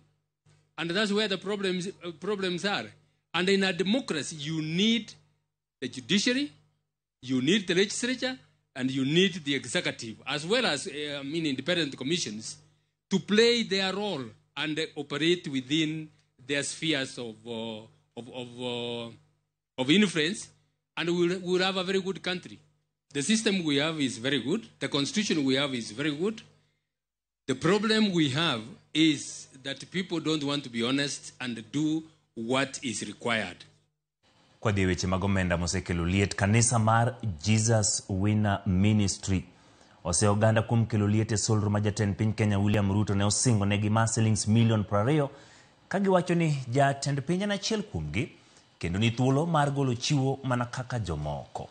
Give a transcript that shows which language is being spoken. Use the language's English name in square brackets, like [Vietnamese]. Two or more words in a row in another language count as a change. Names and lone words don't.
[English] And that's where the problems are. And in a democracy, you need the judiciary, you need the legislature, and you need the executive, as well as independent commissions, to play their role and operate within their spheres of influence, and we'll have a very good country. The system we have is very good. The constitution we have is very good. The problem we have is that people don't want to be honest and do what is required. [Luo (Kenya and Tanzania)] Kwa weche magomenda mosekelo liet kanisa mar Jesus Winner Ministry oseoganda kumkelo liet e solro ma jatend piny Kenya William Ruto ne osingo negi [English] shillings million [Luo (Kenya and Tanzania)] 20 kagiwacho ni jatend piny en achiel kuomgi kendo ni thuolo mar golo chiwo mana kaka jomoko.